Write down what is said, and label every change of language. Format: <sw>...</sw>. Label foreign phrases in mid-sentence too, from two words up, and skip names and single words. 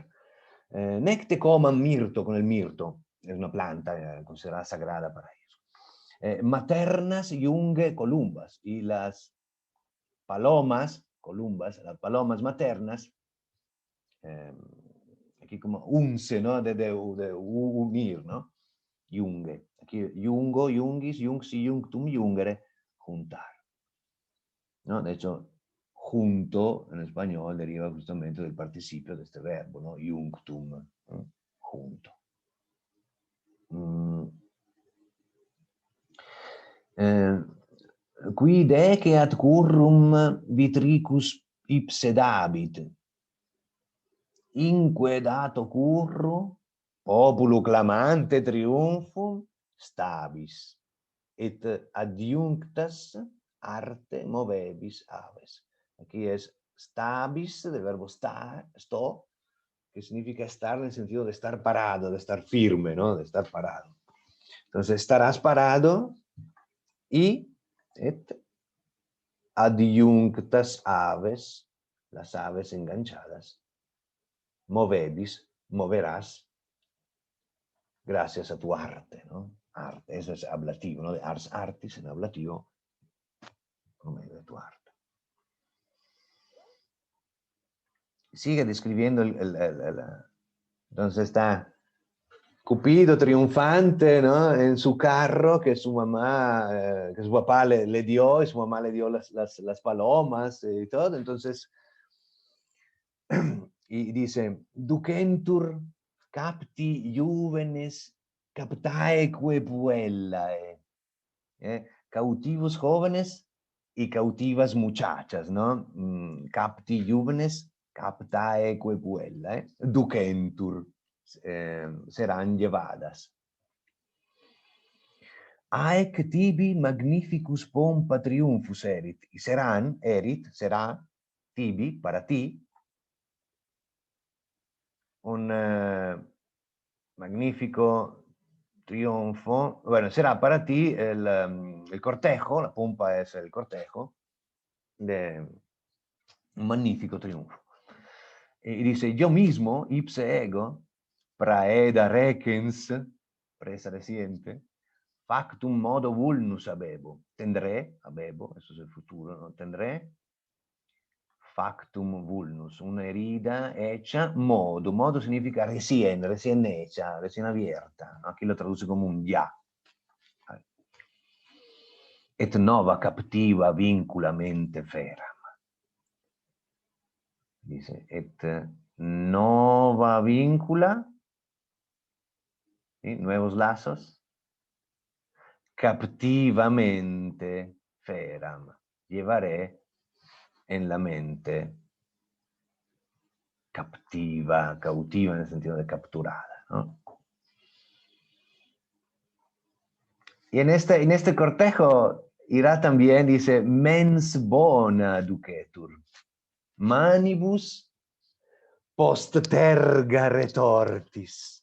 <la>Necte comam mirto,</la> <es>con el mirto, es una planta considerada sagrada para ellos.</es> <la>Maternas junge columbas,</la> <es>y las palomas, columbas, las palomas maternas, aquí como unce, ¿no? De unir, ¿no? Junge.</es> <la>Aquí jungo, jungis, jungsi, junctum, jungere,</la> <es>juntar. ¿No? De hecho, junto en español deriva justamente del participio de este verbo, ¿no? Junctum, ¿no? Junto.</es> <la>Quid ecce ad currum vitricus ipse dabit, inque dato curru, populu clamante triumphum, stabis, et adjunctas arte movebis aves.</la> <es>Aquí es stabis, del verbo sto, que significa estar en el sentido de estar parado, de estar firme, ¿no? De estar parado. Entonces estarás parado y</es> <la>et adiunctas aves,</la> <es>las aves enganchadas, movedis, moverás, gracias a tu arte, ¿no? Arte, eso es ablativo, ¿no? De</es> <la>ars artis</la> <es>en ablativo, por medio de tu arte. Sigue describiendo entonces está Cupido triunfante, ¿no? En su carro que su mamá, que su papá le dio, y su mamá le dio las palomas y todo. Entonces, y dice,</es> <la>ducentur capti juvenes captaeque puellae.</la> <es>Cautivos jóvenes y cautivas muchachas, ¿no?</es> <la>Capti juvenes captaeque puellae.</la> <es>Ducentur. Serán llevadas.</es> <la>Aec tibi magnificus pompa triumphus erit.</la> <es>Y serán, será, tibi, para ti, un magnífico triunfo. Bueno, será para ti el cortejo, la pompa es el cortejo, de un magnífico triunfo. Y dice, yo mismo,</es> <la>ipse ego, praeda recens,</la> <es>presa reciente,</es> <la>factum modo vulnus habebo.</la> <es>Tendré, habebo, eso es el futuro, ¿no? Tendré</es> <la>factum vulnus,</la> <es>una herida hecha, modo. Modo significa recién hecha, recién abierta. Aquí lo traduce como un ya.</es> <la>Et nova captiva vinculamente feram. Dice, et nova vincula,</la> <es>¿sí? Nuevos lazos,</es> <la>captivamente feram.</la> <es>Llevaré en la mente captiva, cautiva en el sentido de capturada, ¿no? Y en este cortejo irá también, dice,</es> <la>mens bona ducetur, manibus post terga retortis.</la>